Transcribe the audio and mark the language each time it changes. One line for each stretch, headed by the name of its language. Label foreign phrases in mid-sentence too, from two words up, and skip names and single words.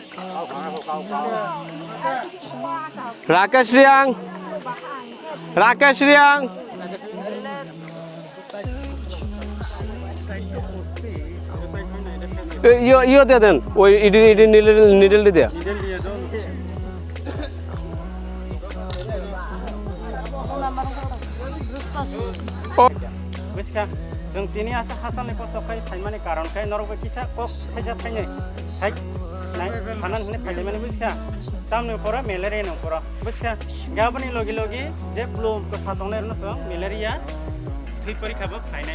Bangla: রাকেশ রিয়াং ইয়ে দিয়ে দেন, ওই নিডেল দেয়া।
Kok Borok: जों दिनै आसा हासाननि खस्थ'खाय थाइमानि कारनखाय नरबो किसा कक थाइजा थाइनै थाइ नाय फानान होने थाइले बुझखा तामनो परा मेलेरिया नो परा बुझखा गाबनि लगी जे ब्लूम को सातंने न तो मेलेरिया थै परीक्षा बो फाइनाय